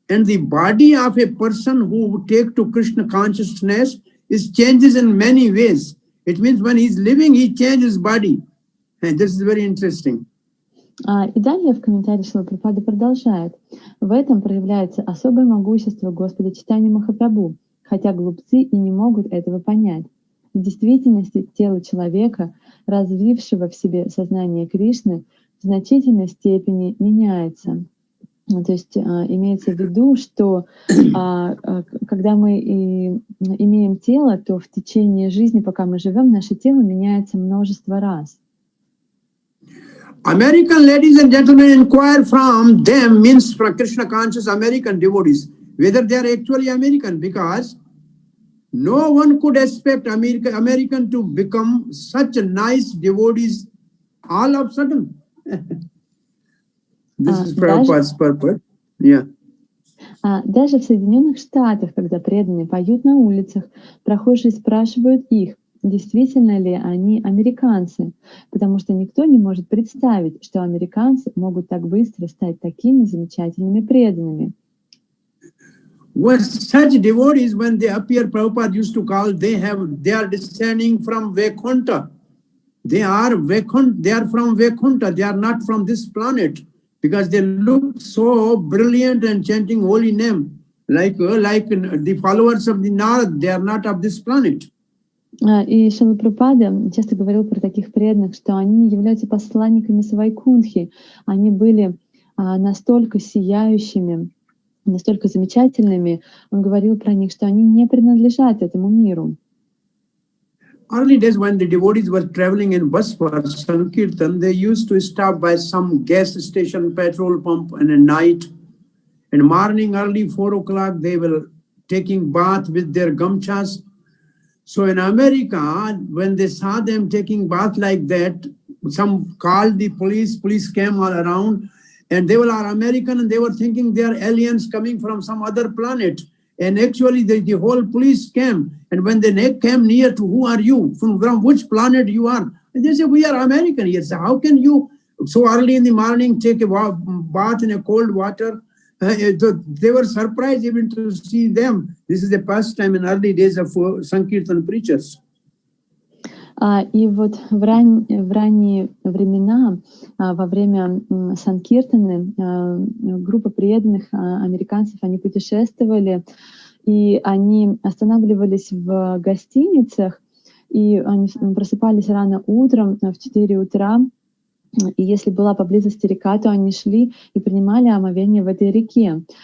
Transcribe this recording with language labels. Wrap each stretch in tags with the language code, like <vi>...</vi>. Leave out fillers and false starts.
<en>And the body of a person who take to Krishna consciousness is changes in many ways. It means when he's living, he changes body. And this is very interesting.</en> <ru>И далее в комментарии Шрила Прабхупада продолжает. В этом проявляется особое могущество Господа Чайтаньи Махапрабху, хотя глупцы и не могут этого понять. В действительности тело человека, развившего в себе сознание Кришны, в значительной степени меняется. То есть имеется в виду, что когда мы имеем тело, то в течение жизни, пока мы живем, наше тело меняется множество раз.</ru> <en>American ladies and gentlemen inquire from them, means from Krishna conscious American devotees, whether they are actually American, because no one could expect American to become such a nice devotees all of a sudden. This is Prabhupada's purpose. Yeah.</en> <ru>Даже в Соединенных Штатах, когда преданные поют на улицах, прохожие спрашивают их, действительно ли они американцы, потому что никто не может представить, что американцы могут так быстро стать такими замечательными преданными.</ru> <en>When such devotees, when they appear, Prabhupada used to call, they are descending from Vaikuntha. They are from Vaikuntha. They are not from this planet. Because they look so brilliant and chanting holy name, like the followers of the Narad, they are not of this planet.</en> <ru>И Шрила Прабхупада часто говорил про таких преданных, что они являются посланниками с Вайкунтхи. Они были настолько сияющими, настолько замечательными. Он говорил про них, что они не принадлежат этому миру.</ru> <en>Early days when the devotees were traveling in bus for Sankirtan, they used to stop by some gas station, petrol pump in the night. In morning, early 4 o'clock, they were taking bath with their gamchas. So in America, when they saw them taking bath like that, some called the police came all around, and they were American, and they were thinking they are aliens coming from some other planet. And actually, the whole police came. And when they came near to who are you, from which planet you are, and they said, we are American here. So how can you so early in the morning take a bath in a cold water? They were surprised even to see them. This is the first time in early days of Sankirtan preachers.</en> <ru>И вот в ранние времена, во время Санкиртаны, группа преданных американцев, они путешествовали, и они останавливались в гостиницах, и они просыпались рано утром, в 4 утра, и если была поблизости река, то они шли и принимали омовение в этой реке.</ru>